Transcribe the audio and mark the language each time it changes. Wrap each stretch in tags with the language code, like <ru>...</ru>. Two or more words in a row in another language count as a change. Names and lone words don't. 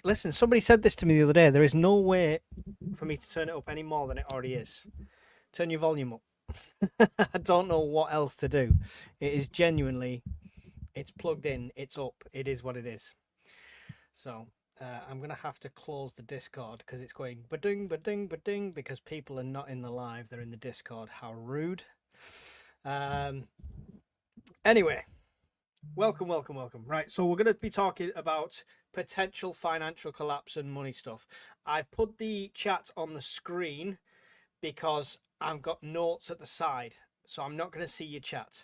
<en>Listen, somebody said this to me the other day. There is no way for me to turn it up any more than it already is. Turn your volume up. I don't know what else to do. It is genuinely, it's plugged in, it's up, it is what it is. So I'm going to have to close the Discord because it's going ba-ding, ba-ding, ba-ding because people are not in the live. They're in the Discord. How rude. Anyway, welcome. Right, so we're going to be talking about potential financial collapse and money stuff. I've put the chat on the screen because I've got notes at the side, so I'm not going to see your chat.</en>